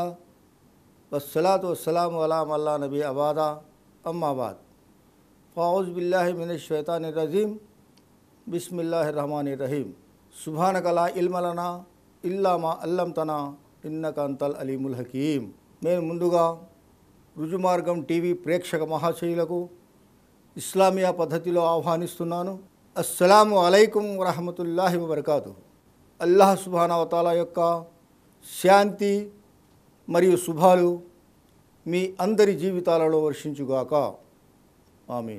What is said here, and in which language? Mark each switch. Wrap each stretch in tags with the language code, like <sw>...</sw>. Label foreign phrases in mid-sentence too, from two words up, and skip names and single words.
<ar>والصلاة والسلام على من لا نبي أبدا أما بعد فأعوذ بالله من الشيطان الرجيم بسم الله الرحمن الرحيم سبحانك لا علم لنا إلا ما علمتنا إنك أنت العليم الحكيم.</ar> <te>నేను ముందుగా రుజుమార్గం టీవీ ప్రేక్షక మహాశయులకు ఇస్లామియా పద్ధతిలో ఆహ్వానిస్తున్నాను।</te> <ar>السلام عليكم ورحمة الله وبركاته. الله سبحانه و تعالى</ar> <te>యొక్క శాంతి మరియు శుభాలు మీ అందరి జీవితాలలో వర్షించుగాక, ఆమీన్।</te>